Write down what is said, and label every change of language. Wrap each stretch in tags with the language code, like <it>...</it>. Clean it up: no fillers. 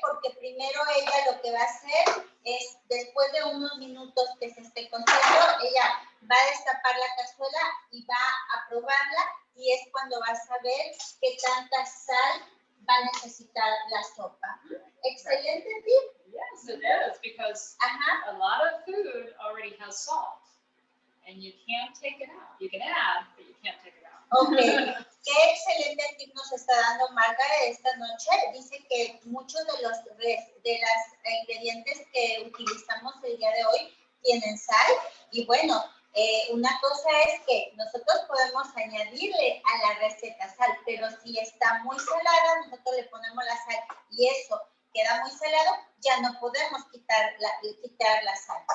<es>Porque primero ella lo que va a hacer es, después de unos minutos que se esté cociendo, ella va a destapar la cazuela y va a probarla y es cuando va a saber qué tanta sal va a necesitar la sopa. Excelente tip.</es> <en>Yes, it is, because a lot of food already has salt, and you can't take it out. You can add, but you can't take it out.</en> <es>Ok, qué excelente tip nos está dando Margaret esta noche. Dice que muchos de los ingredientes que utilizamos el día de hoy tienen sal. Y bueno, una cosa es que nosotros podemos añadirle a la receta sal, pero si está muy salada, nosotros le ponemos la sal y eso queda muy salado, ya no podemos quitar la sal.</es>